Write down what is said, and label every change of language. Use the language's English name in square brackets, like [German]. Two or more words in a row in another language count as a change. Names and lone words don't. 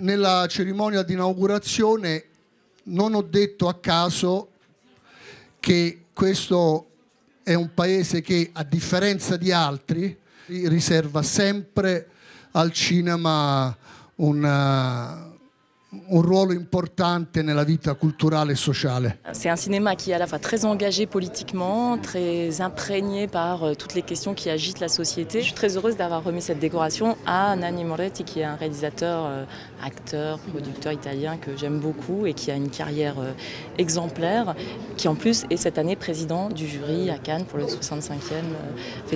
[Italian] Nella cerimonia di inaugurazione non ho detto a caso che questo è un paese che, a differenza di altri, riserva sempre al cinema un ruolo importante nella vita culturale e sociale. [French] C'est un cinéma qui est à la fois très engagé politiquement, très imprégné par toutes les questions qui agitent la société. Je suis très heureuse d'avoir remis cette décoration à Nanni Moretti, qui est un réalisateur, acteur, producteur italien que j'aime beaucoup et qui a une carrière exemplaire, qui en plus est cette année président du jury à Cannes pour le 65e festival.